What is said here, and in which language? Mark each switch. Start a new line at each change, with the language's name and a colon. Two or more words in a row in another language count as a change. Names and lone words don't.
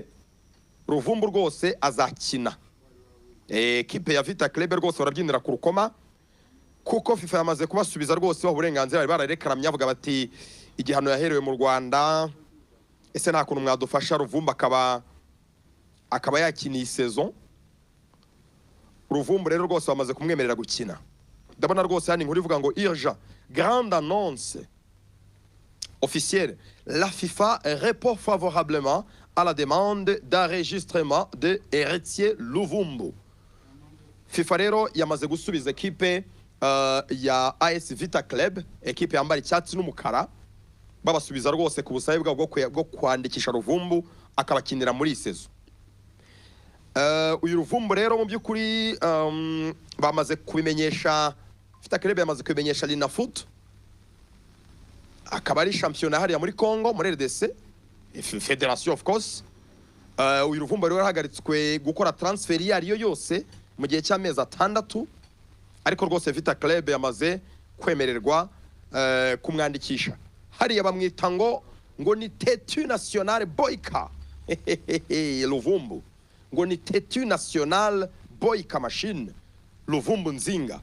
Kinyarwanda: Ruvumbu rwose azakina equipe ya Vita Club rwose barabyinira ku rukoma kuko FIFA yamaze kubasubiza rwose uburenganzira bari bararekeramye avuga bati igihano yaherewe mu Rwanda, ese nta kuntu mwadufasha Ruvumbu akaba yakiniye saison. Ruvumbu rero rwose bamaze kumwemerera gukina. Ndabona rwose hani nkuri vuga ngo
French: urgent grande annonce officielle, la FIFA répond favorablement à la demande d'enregistrement de Eretien Luvumbu.
Kinyarwanda: FIFA rero yamaze gusubiza equipe ya AS Vita Club, equipe yambara icyatsi n'umukara, babasubiza rwose ku busabe bwo kwandikisha Ruvumbu akabakinira muri sezo. Uyu Ruvumbu rero mu byukuri bamaze kubimenyesha Vita Club, yamaze kubimenyesha Linafoot, akaba ari championnat hariya muri Congo muri RDC
English: Federation of course.
Kinyarwanda: Uyu Ruvumbu rero hagaritswe gukora transfer yariyo yose mu gihe cy'amezi 6, ariko rwose Vita Club yamaze kwemererwa kumwandikisha. Hariya bamwita ngo ni Tetu National Boyka Luvumbu, ngo ni Tetu National Boyka Machine Luvumbu Nzinga.